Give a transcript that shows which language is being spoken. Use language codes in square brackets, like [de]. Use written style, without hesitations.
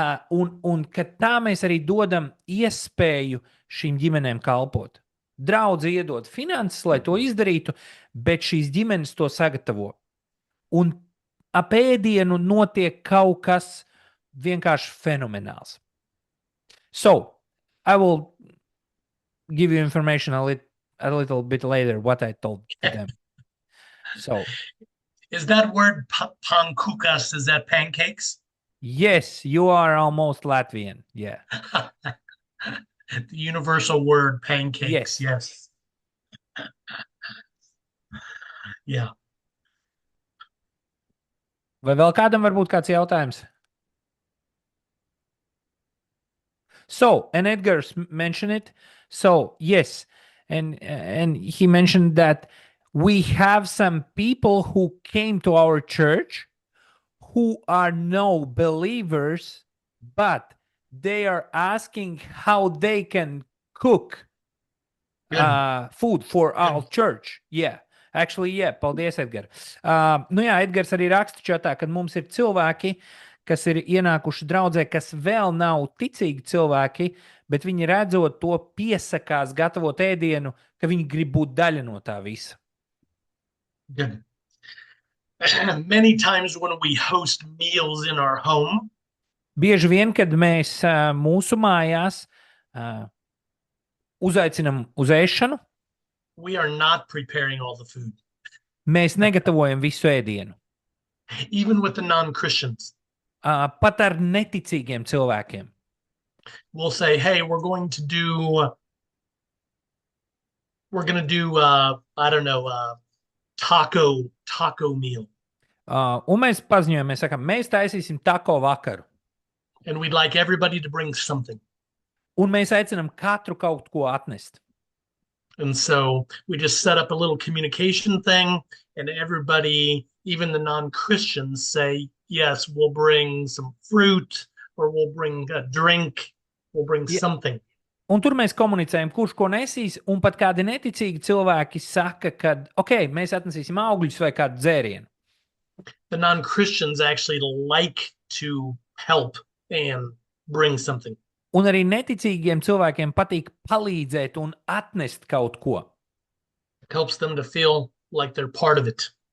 [lv] Un kad tā mēs arī dodam iespēju šīm ģimenēm kalpot. Draudze iedod finanses, lai to izdarītu, bet šīs ģimenes to sagatavo. Un ap ēdienu notiek kaut kas vienkārši fenomenāls. [en] So, I will give you information a little bit later what I told them. So, is that word pankukas, is that pancakes? Yes, you are almost Latvian. Yeah. The universal word pancakes. Yes. Yeah. [lv] Vai vēl kādam varbūt kāds jautājums? [en] So, and Edgar mentioned it. So, yes. And he mentioned that we have some people who came to our church who are no believers, but they are asking how they can cook food for our church. Yeah. Actually, yeah. [lv] Paldies, Edgar. Nu jā, Edgars arī raksta čatā, ka mums ir cilvēki, kas ir ienākuši draudzē, kas vēl nav ticīgi cilvēki, bet viņi redzot to piesakās gatavot ēdienu, ka viņi grib būt daļa no tā visa. [en] Good. Many times when we host meals in our home, [lv] bieži vien, kad mēs mūsu mājās uzaicinam uz ēšanu, [en] we are not preparing all the food. [lv] Mēs negatavojam visu ēdienu. [en] Even with the non-Christians. [lv] Pat ar neticīgiem cilvēkiem. [en] We'll say, hey, we're going to do I don't know, taco meal. [lv] Un mēs paziņojam, mēs sakam, mēs taisīsim taco vakaru. [en] And we'd like everybody to bring something. [lv] Un mēs aicinam katru kaut ko atnest. [en] And so we just set up a little communication thing, and everybody, even the non-Christians, say, yes, we'll bring some fruit, or we'll bring a drink, we'll bring something. [lv] Un tur mēs komunicējam, kurš ko nesīs, un pat kādi neticīgi cilvēki saka, ka, ok, mēs atnesīsim augļus vai kādu dzērienu. [en] The non-Christians actually like to help and bring something. [lv] Un arī neticīgiem cilvēkiem patīk palīdzēt un atnest kaut ko. [en] It helps them to feel like they're part of it.